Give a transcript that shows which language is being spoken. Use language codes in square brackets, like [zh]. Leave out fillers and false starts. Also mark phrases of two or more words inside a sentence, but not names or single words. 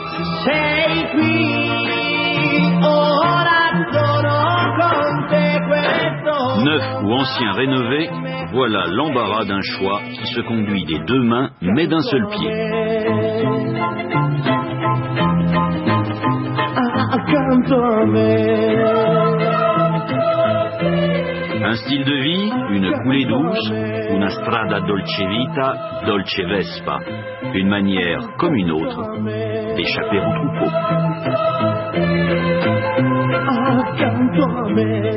[fr] Neuf ou ancien rénové, voilà l'embarras d'un choix qui se conduit des deux mains mais d'un seul pied. Un style de vie, une coulée douce, [it] una strada dolce vita, dolce Vespa, [fr] une manière comme une autre d'échapper au troupeau.